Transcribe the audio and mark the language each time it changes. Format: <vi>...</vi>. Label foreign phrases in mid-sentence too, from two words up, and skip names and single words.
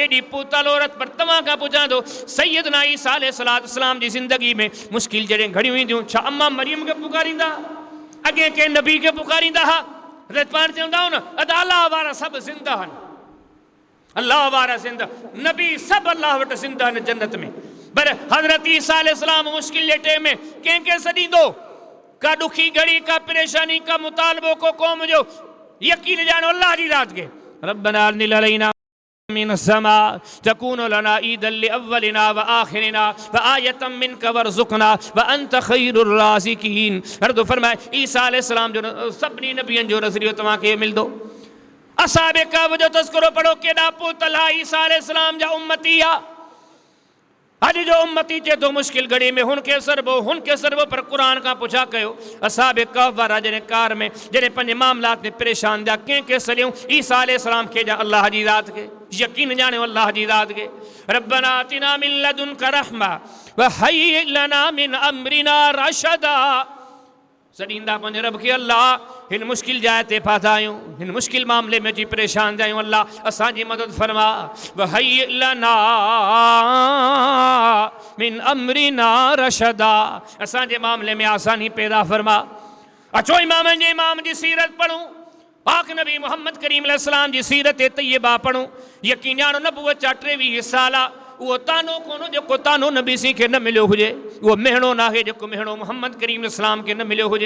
<sd>एॾी पुतल औरत पर तव्हां खां पुछां थो सैयदना ईसा अलैहिस्सलाम जी ज़िंदगी में मुश्किल जॾहिं घड़ियूं ईंदियूं, छा अम्मा मरियम खे पुकारींदा? अॻे कंहिं नबी खे पुकारींदा हुआ? पाण चवंदा आहियूं न अदा अलाह वारा सभु ज़िंदा आहिनि, अल्लाह वारा ज़िंदा, नबी सभु अल्लाह वटि ज़िंदा आहिनि जन्नत में। पर हज़रत ईसा अलैहिस्सलाम मुश्किल जे टेम में कंहिंखे सॾींदो, का दुखी घड़ी का परेशानी का मुतालबो को कौम जो, यकीन जानो अल्लाह जी रात के</sd> <ar>ربنا أنزل علينا من السماء تكون لنا عيدا لأولنا وآخرنا وآية منك وارزقنا وأنت خير الرازقين.</ar> <sd>हर तो फरमाए ईसा अलैहिस्सलाम जो सभिनी नबियन जो नज़रियो तव्हांखे मिलंदो। असहाबे कहफ़ जो तज़किरो पढ़ो, केॾा पुतल ईसा अलैहिस्सलाम जा उम्मती आ। अॼु जो उम्मती चे तो मुश्किल घड़ी में हुनखे सरबो पर क़ुरान का पुछा कयो असहाबे कहफ़ वारा जॾहिं कार में जॾहिं पंहिंजे मामलात में परेशान थिया कंहिंखे सॾियूं ईसा अलैहिस्सलाम खे जा अल्लाह जी ज़ात खे, यकीन ॼाणियो अल्लाह जी ज़ात खे।</sd> <ar>ربنا آتنا من لدنك رحمة وهيئ لنا من أمرنا رشدا.</ar> <sd>सॾींदा पंहिंजे रब खे अल्लाह हिन मुश्किल जाइ ते फाथा आहियूं, हिन मुश्किल मामले में अची परेशान थिया आहियूं, अल्लाह असांजी मदद फरमा।</sd> <ar>وهيئ لنا من أمرنا رشدا,</ar> <sd>असांजे मामले में आसानी पैदा फरमा। अचो इमामनि जे इमाम जी सीरत पढ़ूं, पाक नबी मोहम्मद करीम अलैहिस्सलाम जी सीरत तैयबा पढ़ूं। यकीन ॼाणो नबूवत जा 23 साल वो तानो कोनो जेको तानो नबी सी खे न मिलियो हुजे, वो मेहणो न आहे जेको मेहणो मोहम्मद करीम अलैहिस्सलाम खे न मिलियो हुजे।</sd>